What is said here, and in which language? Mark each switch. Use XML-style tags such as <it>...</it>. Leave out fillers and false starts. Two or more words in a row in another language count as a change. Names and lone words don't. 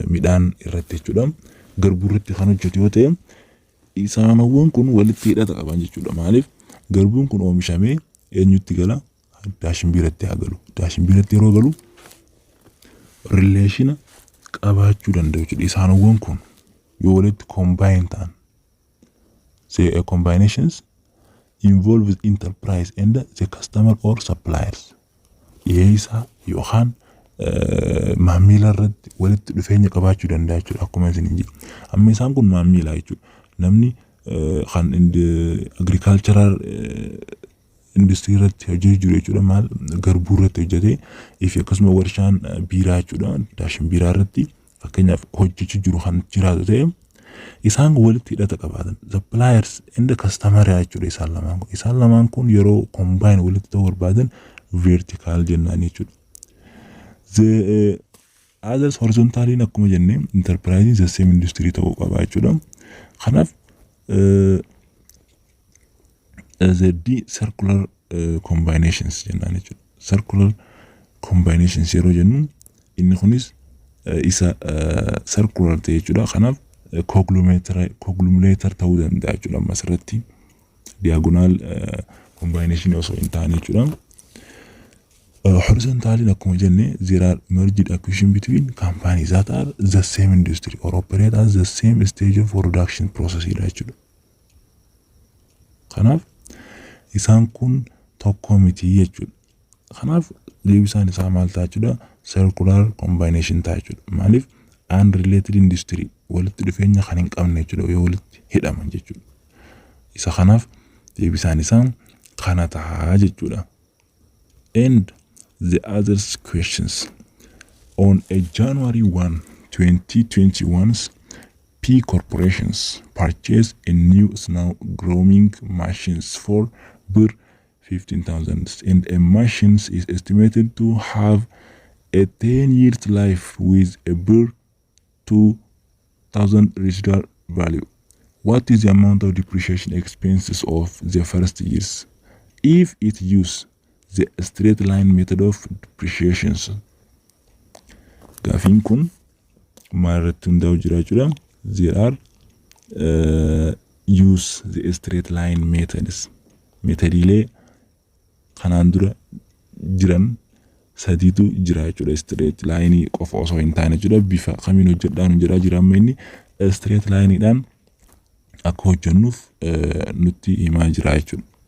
<om>Midhaan irratti jechuudha. Garbuu irratti kan hojjetu yoo ta'e isaanawwan kun walitti hidhata qaban jechuudha. Maaliif garbuun kun oomishamee eenyutti gala? Daashin biiratti haa galu. Daashin biiratti yeroo galu relation qabaachuu danda'u jechuudha. Isaanawwan kun yoo walitti combine ta'an</om> <en>say combinations involves enterprise and the customer or suppliers.</en> <om>Yeesa yookaan maamila irratti walitti dhufeenya qabaachuu danda'a jechuudha. Akkuma isin jedhu. Amma isaan kun maamila jechuudha. Namni kan</om> <en>agricultural industry</en> <om>irratti hojii jiru jechuudha. Maal garbuu irratti hojjetee fi akkasuma warshaan biiraa jechuudha. Daashin biiraa irratti fakkeenyaaf hojjechuu jiru kan jiraatu ta'e isaan walitti hidhata qabaatan.</om> <en>Suppliers and the customer</en> <om>jechuudha isaan lamaan kun. Isaan lamaan kun yeroo combine walitti ta'uu barbaadan vertical jennaan jechuudha.</om> <en>The others horizontally</en> <om>akkuma jennee</om> <en>enterprising the same industry</en> <om>ta'uu qaba jechuudha. Kanaaf</om> <en>the circular combinations</en> <om>jennaan jechuudha.</om> <en>Circular combinations</en> <om>yeroo jennu inni kunis isa circular ta'e jechuudha. Kanaaf conglomerator ta'uu danda'a jechuudha. Masirratti</om> <en>diagonal combination</en> <om>osoo hin taane jechuudha.</om> <en>Horizontally</en> <om>akkuma jenne</om> <en>there are merged acquisition between companies that are the same industry or operate at the same stage of production process jechuudha.</en> <om>Kanaaf isaan kun tokko miti jechuudha. Kanaaf deebisaan isaa maal ta'a jechuudha? Circular combination ta'a jechuudha. Maaliif</om> <en>unrelated industry</en> <om>walitti dhufeenya kan hin qabne jechuudha yoo walitti hidhaman jechuudha. Isa kanaaf deebisaan isaa kana ta'a jechuudha.</om> <en>And the other questions on a January 1, 2021, P corporations purchased a new snow growing machines for birr 15,000 and a machines is estimated to have a 10-year life with a birr 2,000 residual value. What is the amount of depreciation expenses of the first years if it use the straight line method of depreciation?</en> <om>Gaafin kun maalirratti hundaa'u jira jechuudha.</om> <en>There are use the straight line methods.</en> <om>Metodiilee kanaan dura jiran sadiitu jira jechuudha.</om> <en>Straight line</en> <om>qofa osoo hin taane jechuudha. Bifa kamiin hojjedhaan jira amma inni straight lineidhaan akka hojjennuuf nutti himaa jira jechuudha.</om>